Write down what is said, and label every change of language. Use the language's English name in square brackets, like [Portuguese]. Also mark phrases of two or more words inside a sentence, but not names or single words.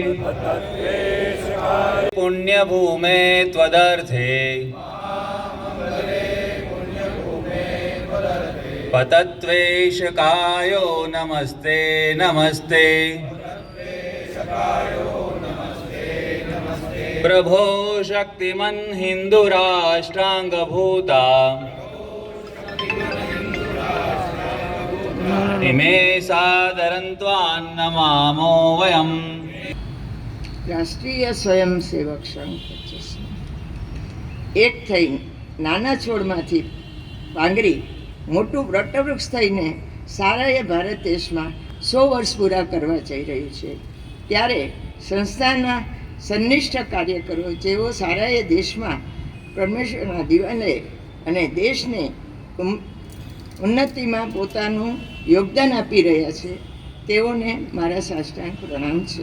[Sanskrit] पुण्य भूमे त्वदर्थे पतत्वेशकायो नमस्ते नमस्ते प्रभो शक्तिमन् हिन्दुराष्ट्राङ्गभूता इमे सादरन्त्वान् नमामो वयम्. [Gujarati] રાષ્ટ્રીય સ્વયંસેવક સંઘ 25 એક થઈ નાના છોડમાંથી પાંગરી મોટું વટવૃક્ષ થઈને સારાએ ભારત દેશમાં 100 વર્ષ પૂરા કરવા જઈ રહ્યું છે. ત્યારે સંસ્થાના સંનિષ્ઠ કાર્યકરો જેઓ સારાએ દેશમાં પરમેશ્વરના દીવાને અને દેશને ઉન્નતિમાં પોતાનું યોગદાન આપી રહ્યા છે, તેઓને મારા સાષ્ટાંગ પ્રણામ છે.